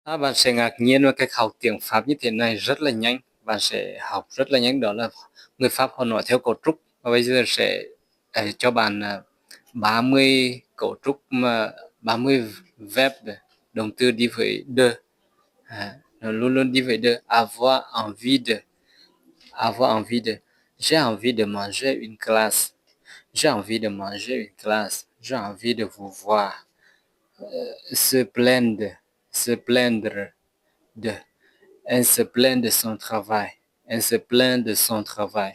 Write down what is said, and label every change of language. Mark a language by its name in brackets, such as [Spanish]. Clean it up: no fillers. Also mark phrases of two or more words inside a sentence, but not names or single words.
[Vietnamese] Bạn sẽ ngạc nhiên về cách học tiếng Pháp như thế này rất là nhanh. Bạn sẽ học rất là nhanh, đó là người Pháp họ nói theo cấu trúc. Và bây giờ sẽ cho bạn 30 cấu trúc, mà 30 verb, động từ đi với de. Nó luôn luôn đi với de. [French] Avoir envie de. J'ai envie de manger une glace. J'ai envie de manger une glace. J'ai envie de vous voir. Se plaindre. Se plaindre de. Elle se plaint de son travail. Elle se plaint de son travail.